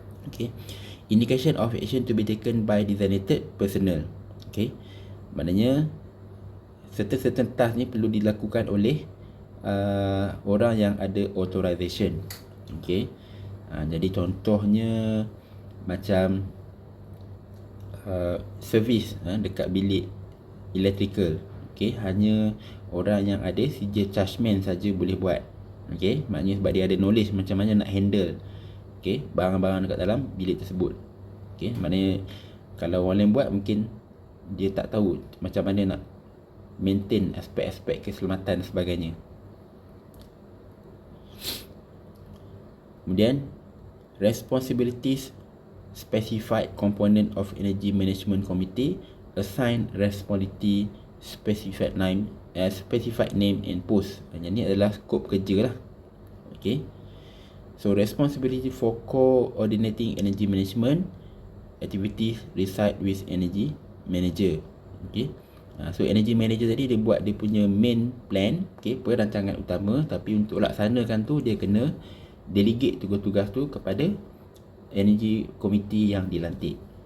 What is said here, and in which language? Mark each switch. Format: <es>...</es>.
<en>Okay, indication of action to be taken by designated personnel.</en> <ms>Okay, maknanya certain task ni perlu dilakukan oleh orang yang ada authorization. Okay, jadi contohnya macam servis dekat bilik electrical. Okay, hanya orang yang ada sijil chargeman saja boleh buat. Okay, maknanya sebab dia ada knowledge macam mana nak handle barang-barang dekat dalam bilik tersebut. Okay, maknanya kalau orang lain buat mungkin dia tak tahu macam mana nak maintain aspek-aspek keselamatan dan sebagainya. Kemudian</ms> <en>responsibilities specified component of energy management committee, assign responsibility specified name and post.</en> <ms>Yang ni adalah skop kerja lah.</ms> <en>Okay, so responsibility for coordinating energy management activities reside with energy manager.</en> <ms>Okay, so energy manager tadi dia buat dia punya main plan, okay, perancangan utama, tapi untuk laksanakan tu dia kena delegate tugas-tugas tu kepada energy committee yang dilantik.</ms>